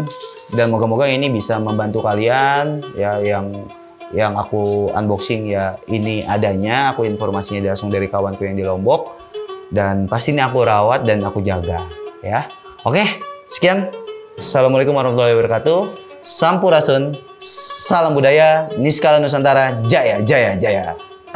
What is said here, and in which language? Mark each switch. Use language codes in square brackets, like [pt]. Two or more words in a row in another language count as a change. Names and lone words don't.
[id] Dan moga-moga ini bisa membantu kalian ya, yang aku unboxing ya, ini adanya, aku informasinya langsung dari kawanku yang di Lombok, dan pasti ini aku rawat dan aku jaga ya. Oke, sekian. [ar] السلام عليكم ورحمة الله وبركاته. [id] Sampurasun, salam budaya, Niskala Nusantara, jaya jaya jaya.